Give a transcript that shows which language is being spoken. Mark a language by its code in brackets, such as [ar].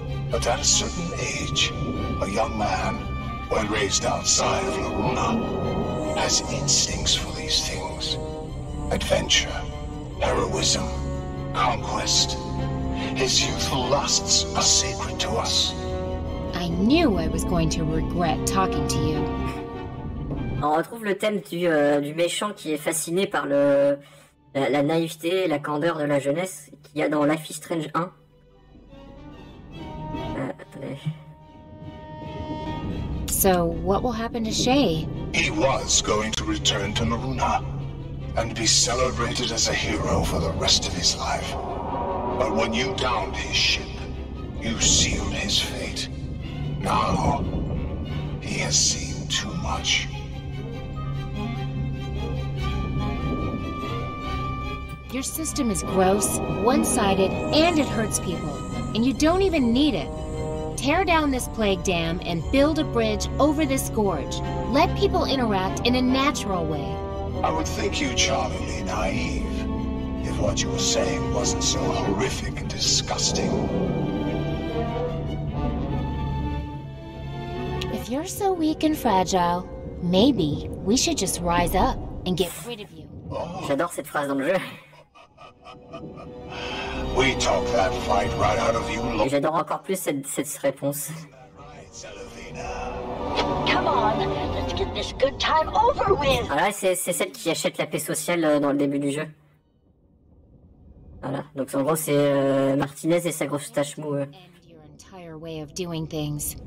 [en] But at a certain age, a young man, when raised outside of Loruna, has instincts for these things. Adventure, heroism, conquest. His youthful lusts are sacred to us. I knew I was going to regret talking to you. [fr] On retrouve le thème du méchant qui est fasciné par la naïveté et la candeur de la jeunesse qu'il y a dans Life is Strange 1. Attendez. [en] So, what will happen to Shay? He was going to return to Naruna and be celebrated as a hero for the rest of his life. But when you downed his ship, you sealed his fate. Now, he has seen too much. Your system is gross, one-sided, and it hurts people. And you don't even need it. Tear down this plague dam and build a bridge over this gorge. Let people interact in a natural way. I would think you charmingly naive if what you were saying wasn't so horrific and disgusting. If you're so weak and fragile, maybe we should just rise up and get rid of you. [fr] J'adore cette phrase dans le jeu. [en] We talk that fight right out of you. [fr] Et j'adore encore plus cette réponse. [en] Come on, let's get this good time over with. [fr] Ah là, c'est celle qui achète la paix sociale dans le début du jeu. Voilà, donc en gros c'est Martinez et sa grosse tache mou. [en] And your entire way of doing things.